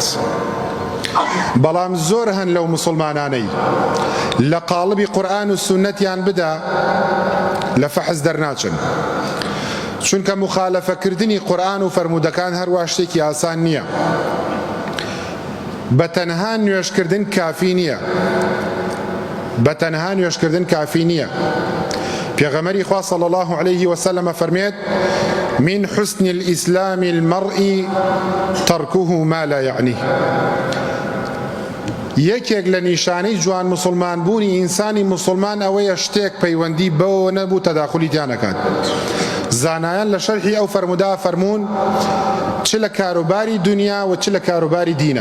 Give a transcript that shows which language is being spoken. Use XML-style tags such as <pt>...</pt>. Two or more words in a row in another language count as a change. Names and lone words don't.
<ckb>بەڵام زۆر هەن لەو موسڵمانانەی لە قاڵبی قورئان و سونەتیان بدا لە فەحز دەرناچن، چونکە مخالەفەکردنی قورئان و فەرموودەکان هەروە شتێکی ئاسان نییە. بەتەنها نوێژکردن کافی نییە، بەتەنها نوێژکردن کافی نییە. پێغەمبەری خوا</ckb> <ar>صلی الله عليه وسلم</ar> <ckb>فەرمێت:</ckb> <ar>من حسن الإسلام المرء تركه ما لا يعنيه.</ar> <ckb>یەکێک لە نیشانەی جوان مسلمان بوونی ئینسانی مسلمان ئەوەیە شتێک پەیوەندی بەوە نەبوو تەداخولی تیان نەکات. زانایان لە شەرحی ئەو فەرموودا فەرموون چ لە کاروباری دنیا و چ لە کاروباری دینە.</ckb>